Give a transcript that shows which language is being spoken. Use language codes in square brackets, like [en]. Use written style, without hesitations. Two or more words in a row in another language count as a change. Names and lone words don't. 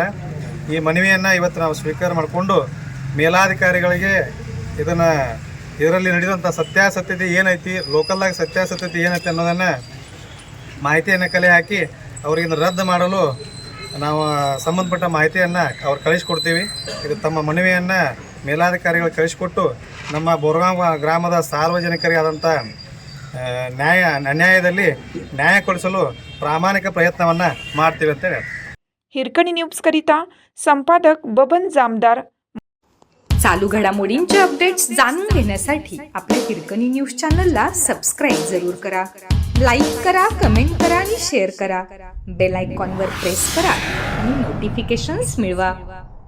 [kn] ಈ ಮನವಿಯನ್ನು ಇವತ್ತು ನಾವು ಸ್ವೀಕಾರ ಮಾಡಿಕೊಂಡು ಮೇಲಾಧಿಕಾರಿಗಳಿಗೆ ಇದರಲ್ಲಿ ನಡೆಯುವಂಥ ಸತ್ಯಾಸತ್ಯತೆ ಏನೈತಿ, ಲೋಕಲ್ಲಾಗಿ ಸತ್ಯಾಸತ್ಯತೆ ಏನೈತಿ ಅನ್ನೋದನ್ನು ಮಾಹಿತಿಯನ್ನು ಕಲೆ ಹಾಕಿ ಅವ್ರಿಗೆ ರದ್ದು ಮಾಡಲು ನಾವು ಸಂಬಂಧಪಟ್ಟ ಮಾಹಿತಿಯನ್ನು ಅವ್ರು ಕಳಿಸ್ಕೊಡ್ತೀವಿ. ಇದು ತಮ್ಮ ಮನವಿಯನ್ನು ಮೇಲಾಧಿಕಾರಿಗಳು ಕಳಿಸ್ಕೊಟ್ಟು ನಮ್ಮ ಬೋರ್ಗಾಂವ್ ಗ್ರಾಮದ ಸಾರ್ವಜನಿಕರಿಗೆ ಆದಂಥ ಅನ್ಯಾಯದಲ್ಲಿ ನ್ಯಾಯ ಕೊಡಿಸಲು ಪ್ರಾಮಾಣಿಕ ಪ್ರಯತ್ನ ಮಾಡ್ತೀವಿ ಅಂತ ಹೇಳಿ. [mr] हिरकणी न्यूज करिता संपादक बबन जामदार. चालू घडामोडींचे अपडेट्स जाणून घेण्यासाठी आपल्या हिरकणी न्यूज चॅनलला सबस्क्राईब जरूर करा. लाईक करा, कमेंट करा आणि शेअर करा. [en] bell icon [mr] प्रेस करा आणि नोटिफिकेशन्स मिळवा.